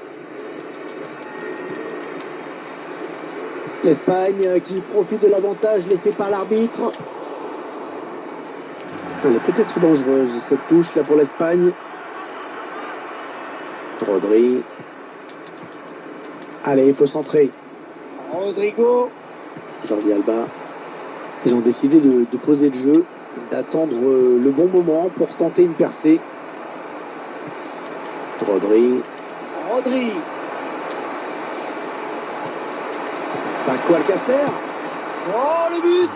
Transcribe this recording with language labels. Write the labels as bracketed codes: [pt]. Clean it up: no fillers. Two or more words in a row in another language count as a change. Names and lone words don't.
[fr] L'Espagne qui profite de l'avantage laissé par l'arbitre. Elle est peut-être dangereuse, cette touche là pour l'Espagne. Rodri. Allez, il faut centrer. Rodrigo. Jordi Alba. Ils ont décidé de poser le jeu, d'attendre le bon moment pour tenter une percée. Rodri. Paco Alcacer. Oh, le but!